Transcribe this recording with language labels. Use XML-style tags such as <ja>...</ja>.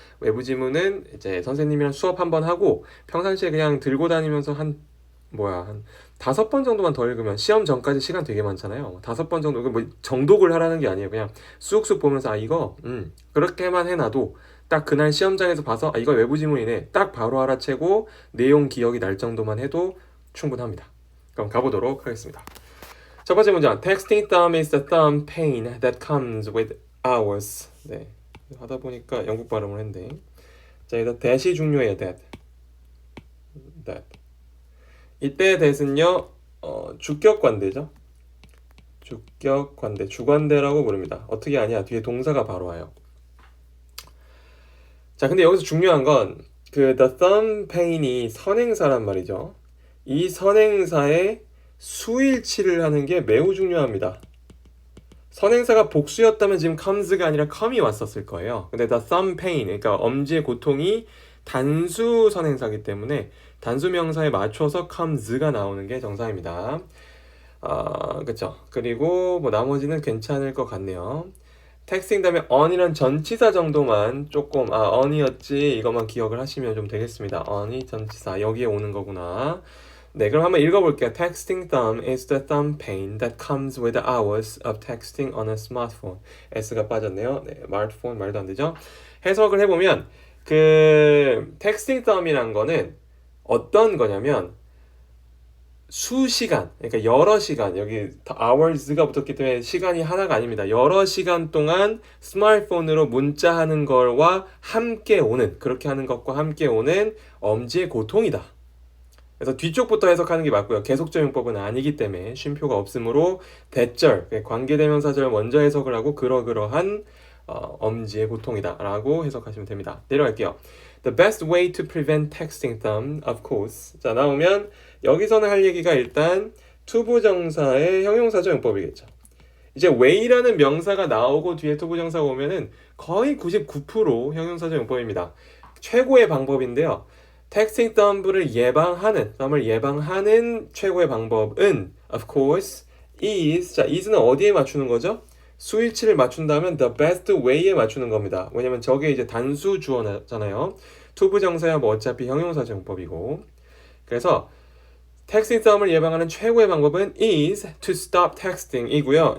<ko>외부 지문은 이제 선생님이랑 수업 한번 하고 평상시에 그냥 들고 다니면서 한 5번 정도만 더 읽으면 시험 전까지 시간 되게 많잖아요. 5번 정도 뭐 정독을 하라는 게 아니에요. 그냥 쑥쑥 보면서 이거 그렇게만 해놔도 딱 그날 시험장에서 봐서 이거 외부 지문이네 딱 바로 알아채고 내용 기억이 날 정도만 해도 충분합니다. 그럼 가보도록 하겠습니다. 첫 번째 문장</ko> <en>Texting thumb is the thumb pain that comes with hours.</en> <ko>네, 하다 보니까 영국 발음을 했는데 자, 일단 that이 중요해요.</ko> <en>that.</en> <ko>이때 that은요 주격관대죠. 주격관대, 주관대라고 부릅니다. 어떻게 아냐? 뒤에 동사가 바로 와요. 자, 근데 여기서 중요한 건 그</ko> <en>the thumb pain</en> <ko>이 선행사란 말이죠. 이 선행사의 수일치를 하는 게 매우 중요합니다. 선행사가 복수였다면 지금 comes가 아니라 come이 왔었을 거예요. 근데</ko> <en>the thumb pain,</en> <ko>그러니까 엄지의 고통이 단수 선행사이기 때문에 단수 명사에 맞춰서 comes가 나오는 게 정상입니다. 그쵸. 그리고 뭐 나머지는 괜찮을 것 같네요. 텍스팅 다음에 on이란 전치사 정도만 조금 on이었지 이것만 기억을 하시면 좀 되겠습니다. on이 전치사 여기에 오는 거구나. 네, 그럼 한번 읽어볼게요.</ko> <en>Texting thumb is the thumb pain that comes with hours of texting on a smartphone.</en> <ko>S가 빠졌네요. 네, smartphone 말도 안 되죠. 해석을 해보면 그 texting thumb이란 거는 어떤 거냐면 수시간, 그러니까 여러 시간, 여기 hours가 붙었기 때문에 시간이 하나가 아닙니다. 여러 시간 동안 스마트폰으로 문자하는 걸와 함께 오는, 그렇게 하는 것과 함께 오는 엄지의 고통이다. 그래서 뒤쪽부터 해석하는 게 맞고요. 계속적 용법은 아니기 때문에 쉼표가 없으므로 대절, 관계대명사절 먼저 해석을 하고 그러한 엄지의 고통이다 라고 해석하시면 됩니다. 내려갈게요.</ko> <en>The best way to prevent texting thumb, of course.</en> <ko>자, 나오면 여기서는 할 얘기가 일단 투부정사의 형용사적 용법이겠죠. 이제 way라는 명사가 나오고 뒤에 투부정사가 오면은 거의 99% 형용사적 용법입니다. 최고의 방법인데요. texting thumb을 예방하는 최고의 방법은</ko> <en>of course is.</en> <ko>자, is는 어디에 맞추는 거죠? 수일치를 맞춘다면</ko> <en>the best way</en> <ko>에 맞추는 겁니다. 왜냐면 저게 이제 단수 주어잖아요. 투부정사야 뭐 어차피 형용사적 용법이고. 그래서 texting thumb을 예방하는 최고의 방법은</ko> <en>is to stop texting</en> <ko>이고요.</ko>